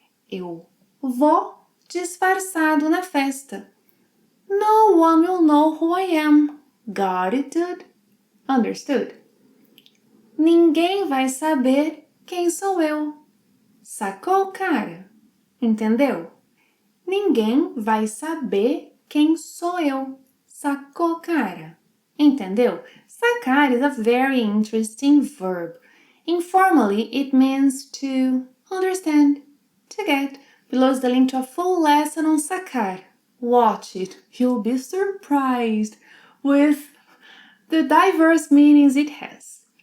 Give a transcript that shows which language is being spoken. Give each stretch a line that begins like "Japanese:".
Portuguese: Eu vou disfarçado na festa.
English: No one will know who I am. Got it, dude? Understood?
Portuguese: ninguém vai saber quem sou eu. Sacou, cara? Entendeu? Ninguém vai saber quem sou eu. Sacou, cara? Entendeu?
English: Sacar is a very interesting verb. Informally, it means to understand, to get. Below is the link to a full lesson on sacar. Watch it. You'll be surprised with the diverse meanings it has.